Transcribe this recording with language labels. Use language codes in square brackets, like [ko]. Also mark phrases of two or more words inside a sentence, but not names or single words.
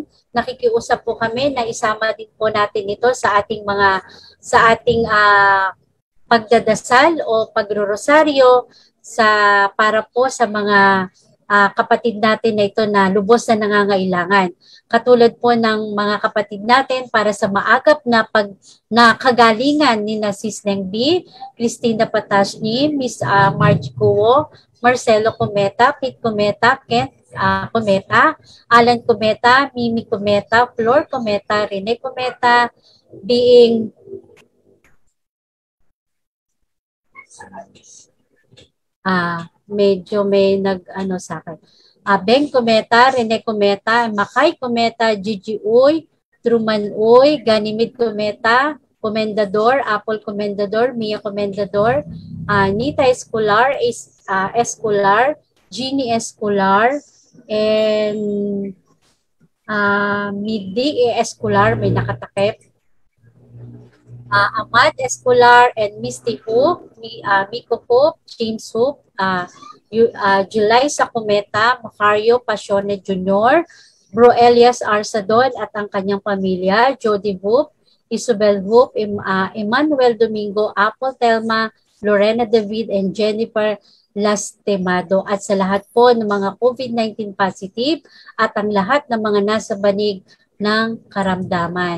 [tl] Nakikiusap po kami na isama din po natin ito sa ating pagdadasal o pagrorosaryo para po sa mga kapatid natin na ito na lubos na nangangailangan. Katulad po ng mga kapatid natin para sa maagap na kagalingan ni Sis Neng B, Christina Patashni, Miss Marge Cuo, Marcelo Cometa, Pete Cometa, Kent Cometa, Alan Cometa, Mimi Cometa, Flor Cometa, Rene Cometa, being medyo may nag-ano sa akin. Ben Cometa, Rene Cometa, Makay Cometa, Gigi Uy, Truman Uy, Ganimid Cometa, Comendador, Apple Comendador, Mia Comendador, Nita Escolar, Escolar, Jeannie Escolar, and Midi Escolar, may nakatakip. Amad Escolar and Misty Hoop, Miko Hoop, James Hoop, July Sacometa, Macario Pasione Jr., Bro Elias Arsadon at ang kanyang pamilya, Jody Hoop, Isabel Hoop, Emmanuel Domingo, Apple Telma, Lorena David, and Jennifer Lastemado, at sa lahat po ng mga COVID-19 positive at ang lahat ng mga nasa banig ng karamdaman.